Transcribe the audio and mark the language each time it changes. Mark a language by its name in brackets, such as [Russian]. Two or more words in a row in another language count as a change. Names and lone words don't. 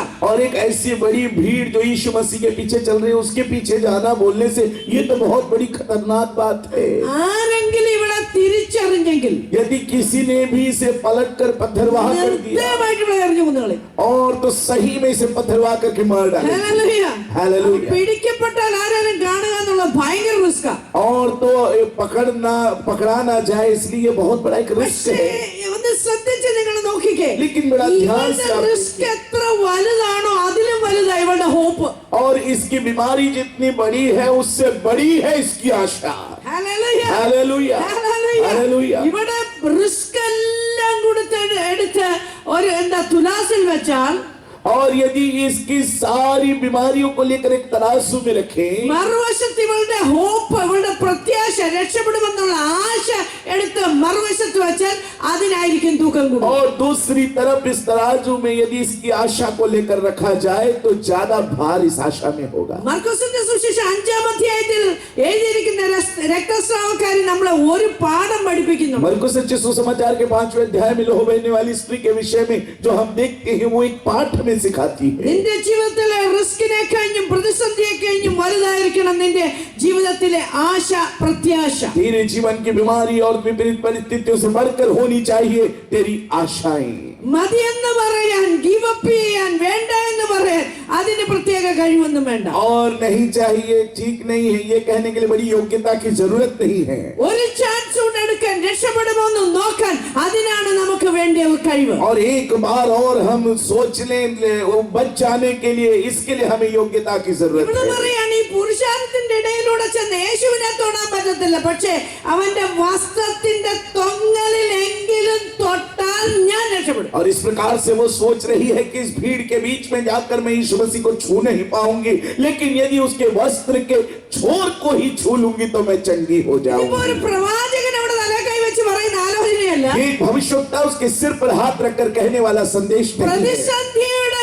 [Hindi] और एक ऐसी बड़ी भीड़ जो यीशु मसीह के पीछे चल रही है, उसके पीछे जाना बोलने से ये तो बहुत बड़ी खतरनाक बात है. [Malayalam] ആരെങ്കിലും ഇവിടെ തിരിച്ചറിഞ്ഞെങ്കിൽ [Hindi] यदि किसी ने भी इसे पलट कर पत्थरवाह कर दिया [Malayalam] നിർദ്ദയമായിട്ട് ഇവിടെ എറിഞ്ഞു കൊന്നുകളയും. [Hindi] और तो सही में इसे पत्थरवाह करके मार डाले. [Malayalam] ഹല്ലേലൂയ. [Hindi] हालेलुया. [Malayalam] പിടിക്കപ്പെട്ടാൽ ആരെങ്കിലും കാണുക എന്നുള്ള ഭയങ്കര റിസ്കാ. [Hindi] और तो पकड़ा ना जाए, इसलिए ये बहुत बड़ा एक रिस्क [Malayalam] പക്ഷേ [Hindi] है. [Malayalam] ഒന്ന് ശ്രദ്ധിച്ച് നിങ്ങൾ നോക്കിക്കേ, [Hindi] लेकिन बड़ा ध्यान से आप [Malayalam] റിസ്ക് എത്ര വലുതാണോ അതിലും വലുതായി ഇവളുടെ ഹോപ്പ്. [Hindi] और इसकी बीमारी जितनी बड़ी है उससे बड़ी है इसकी आशा. [Malayalam] ഹല്ലേലൂയ, [Hindi] हालेलुया, [Malayalam] ഹല്ലേലൂയ. [Hindi] हालेलुया. [Malayalam] ഇവിടെ റിസ്ക് എല്ലാം കൊടുത്ത് എടുത്ത് ഒരു എന്താ തുലാസിൽ വെച്ചാൽ, [Hindi] और यदि इसकी सारी बीमारियों को लेकर एक तराजू में रखें, [Malayalam] മറുവശത്ത് ഇവളുടെ ഹോപ്പ്, ഇവളുടെ പ്രത്യാശ, രക്ഷപ്പെടുമെന്നുള്ള ആശ എടുത്ത് മറുവശത്ത് വെച്ചാൽ അതിനായിരിക്കും തൂക്കം കൂടും. [Hindi] और दूसरी तरफ इस तराजू में यदि इसकी आशा को लेकर रखा जाए तो ज्यादा भार इस आशा में होगा. [Malayalam] മർക്കോസിന്റെ സുവിശേഷം 5-ാം അധ്യായത്തിൽ എഴുതിയിരിക്കുന്ന രക്തസ്രാവക്കാരി നമ്മളെ ഒരു പാഠം പഠിപ്പിക്കുന്നു. [Hindi] मरकुस सच्चे सुसमाचार के 5वें अध्याय में लहू बहने वाली स्त्री के विषय में जो हम देखते हैं वो एक पाठ में सिखाती है. [Malayalam] നിന്റെ ജീവിതത്തിലെ റിസ്കിനെ കഴിഞ്ഞും പ്രതിസന്ധിയെ കഴിഞ്ഞും വലുതായിരിക്കണം നിന്റെ ജീവിതത്തിലെ ആശ, പ്രത്യാശ. [Hindi] तेरे जीवन की बीमारी और विपरीत परिस्थितियों से बढ़कर होनी चाहिए तेरी आशाएं. [Malayalam] മതിയെന്ന് പറയാൻ, [English] give up [Malayalam] ചെയ്യാൻ, വേണ്ട എന്ന് പറയാൻ അതിന് പ്രത്യേക കഴിവൊന്നും വേണ്ട. [Hindi] और नहीं चाहिए, ठीक नहीं है, ये कहने के लिए बड़ी योग्यता की जरूरत नहीं है. [Malayalam] ഒരു ചാൻസ് കൊണ്ട് എടുക്കാൻ, രക്ഷപ്പെടുമോന്ന് നോക്കാൻ അതിനാണ് നമുക്ക് വേണ്ടിയ കഴിവ്. [Hindi] और एक बार और हम सोच लें वो बच जाने के लिए, इसके लिए हमें योग्यता की जरूरत [Malayalam] ഇവിടെ [Hindi] है. [Malayalam] പറയാണ് ഈ പുരുഷാരത്തിന്റെ ഇടയിലൂടെ ചെന്ന് യേശുവിനെ തൊടാൻ പറ്റത്തില്ല, പക്ഷേ അവന്റെ വസ്ത്രത്തിന്റെ തൊങ്ങലിലെങ്കിലും തൊട്ടാൽ ഞാൻ രക്ഷപ്പെടും. [Hindi] और इस प्रकार से वो सोच रही है कि इस भीड़ के बीच में जाकर मैं यीशु मसीह को छू नहीं पाऊंगी, लेकिन यदि उसके वस्त्र के छोर को ही छू लूंगी तो मैं चंगी हो [Malayalam] ഇപ്പൊ [Hindi] जाऊंगी. [Malayalam] ഒരു പ്രവാചകൻ അവിടെ തലേ കൈ വെച്ച് പറയുന്ന ആലോചനയല്ല. [Hindi] ये भविष्यवक्ता उसके सिर पर हाथ रखकर कहने वाला संदेश नहीं है. [Malayalam] പ്രതിസന്ധിയുടെ